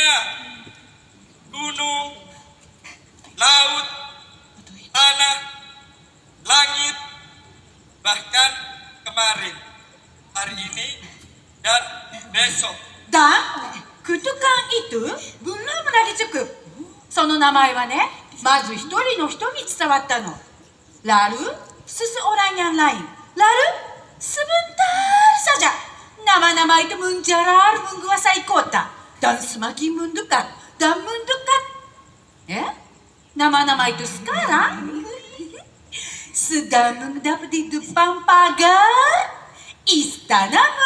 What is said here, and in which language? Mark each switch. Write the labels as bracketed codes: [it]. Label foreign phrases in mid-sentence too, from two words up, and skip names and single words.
[id] Gunung, laut, tanah, langit, bahkan kemarin, hari ini, dan besok. Dan kutukan itu belum lagi cukup. [ja] その名前はね、まず一人の人に伝わったの。 [id] Lalu seseorang yang lain. Lalu sebentar saja nama-nama itu menjalar menguasai kota dan semakin mendekat dan mendekat. Ya, nama-nama itu sekarang sedang mengendap di depan pagar istanamu.